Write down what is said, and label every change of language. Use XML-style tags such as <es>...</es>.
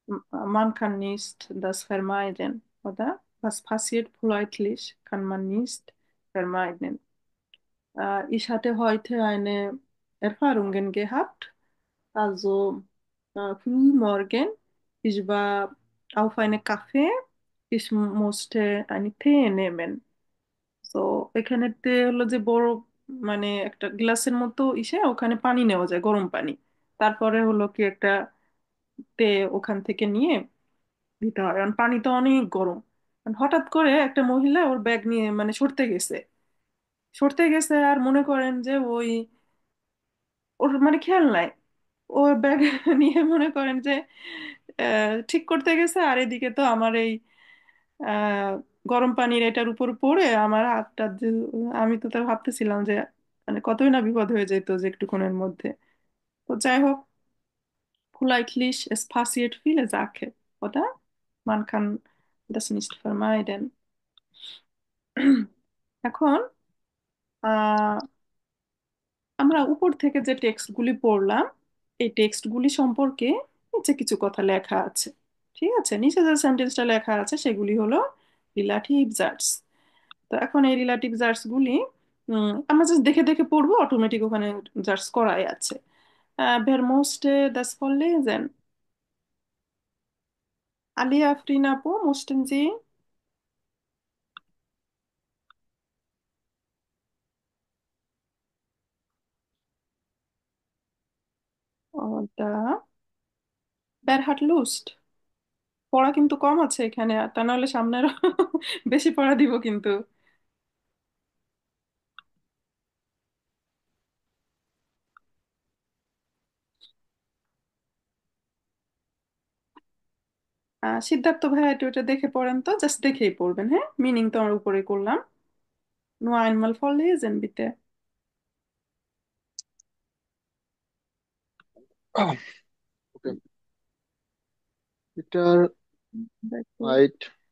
<de>Man kann nicht das vermeiden, oder? Was passiert plötzlich, kann man nicht vermeiden. Ich hatte heute eine Erfahrung gehabt. Also früh morgen, ich war auf eine Café, ich musste eine Tee nehmen.</de> <bn>তো এখানে তে হলো যে বড় মানে একটা গ্লাসের মতো ইসে ওখানে পানি নেওয়া যায়, গরম পানি। তারপরে হলো কি একটা তে ওখান থেকে নিয়ে দিতে হয়, কারণ পানি তো অনেক গরম। কারণ হঠাৎ করে একটা মহিলা ওর ব্যাগ নিয়ে মানে সরতে গেছে আর মনে করেন যে ওই ওর মানে খেয়াল নাই, ওর ব্যাগ নিয়ে মনে করেন যে ঠিক করতে গেছে, আর এদিকে তো আমার এই আহ, গরম পানির এটার উপর পড়ে আমার হাতটা আমি তো তার ভাবতেছিলাম যে মানে কতই না বিপদ হয়ে যেত যে একটুক্ষণের মধ্যে। তো যাই হোক,</bn> <de>politely, es passiert viele Sachen, oder? Man kann das nicht vermeiden.</de> <bn>এখন আহ, আমরা উপর থেকে যে টেক্সটগুলি পড়লাম, এই টেক্সটগুলি সম্পর্কে নিচে কিছু কথা লেখা আছে। ঠিক আছে, নিচে যে সেন্টেন্সটা লেখা আছে সেগুলি হলো রিলেটিভ জার্স। তো এখন এই রিলেটিভ জার্স গুলি আমরা জাস্ট দেখে দেখে পড়বো, অটোমেটিক ওখানে জার্স করাই আছে।</bn> <de>Wer musste das vorlesen? Alia, Afrin আপু, mussten Sie? Oder wer hat Lust?</de> <bn>পড়া কিন্তু কম আছে এখানে, তা নাহলে সামনে আরো বেশি পড়া দিব কিন্তু। সিদ্ধার্থ ভাইয়া একটু এটা দেখে পড়েন তো, জাস্ট দেখেই পড়বেন, হ্যাঁ? মিনিং তো আমরা উপরে করলাম।</bn> <de>Nur einmal vorlesen, bitte. Ah, okay. Peter</de> <bn>দেখো,</bn> <en>White,</en>